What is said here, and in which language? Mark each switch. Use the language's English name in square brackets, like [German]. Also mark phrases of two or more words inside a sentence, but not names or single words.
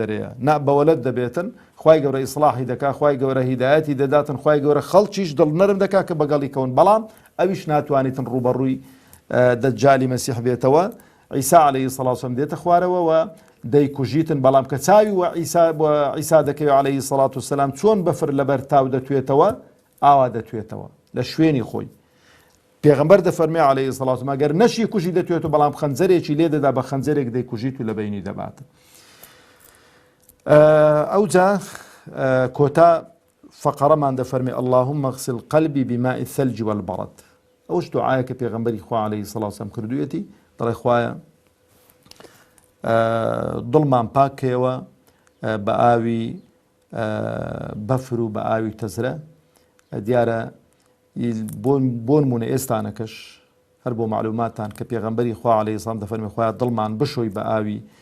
[Central Kurdish] دەرەیە نا بەوەلەت دەبێتن خوای گەورە ئیسلاحی دەکا خوای گەورە هیدایەتی دەداتن خوای گەورە خەڵکیش دڵ نەرم دەکا کە بەگەڵی کەون بەڵام ئەویش ناتوانیتن ڕوبەڕووی دەجالی مەسیح بێتەوە عیسا [Arabic] عەلەیهی سەڵات وسەلام [Central Kurdish] دێتە خوارەوە و دەیکوژیتن بەڵام کە چاوی و عیسا دەکەوێت [Arabic] عەلەیهی سەڵات وسەلام [Central Kurdish] چۆن بەفر لەبەر تاو دەتوێتەوە ئاوا دەتوێتەوە لە شوێنی خۆی پێغەمبەر دەفەرمێ [Arabic] عەلەیهی سەڵات وسەلام [Central Kurdish] ئەگەر نەشی کوژی دەتوێتەوە بەڵام خەنجەرێکی لێ دەدا بە خەنجەرێک دەیکوژیت و لە بەینی دەباتن ئەوجا کۆتا فەقەرەمان دەفەرمێ [Arabic] اللهم اغسل قلبي بماء الثلج والبرد [Central Kurdish] ئەوش دوعایە کە پێغەمبەری خوا [Arabic] عەلەیهی سەڵات وسەلام [Central Kurdish] کردوویەتی دەڵێ خوایە دڵمان پاکەوە بە ئاوی بەفر و بە ئاوی تەزرە دیارە بۆ نمونە ئێستانەکەش هەر بۆ معلوماتان کە پێغەمبەری خوا [Arabic] عەلەیهی سەڵام [Central Kurdish] دەفەرمێ خوایە دڵمان بشۆی بە ئاوی